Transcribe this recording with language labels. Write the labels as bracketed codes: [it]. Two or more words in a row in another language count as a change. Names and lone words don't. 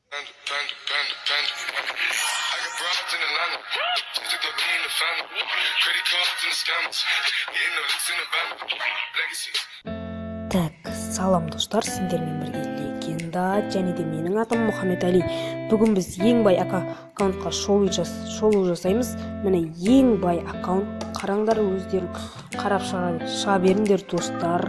[en] I got broads in Atlanta. Just took the lean in the family. Credit cards and the scammers. Getting no licks in the van. Legacies. [kk] Так, салам достар, сендермен бірге легенда және де менің атым Мұхаммед Али. Бүгін біз ең бай аккаунтқа шолу жасаймыз. Міне ең бай аккаунт. Қараңдар, өздерің қарап шыға беріңдер достар.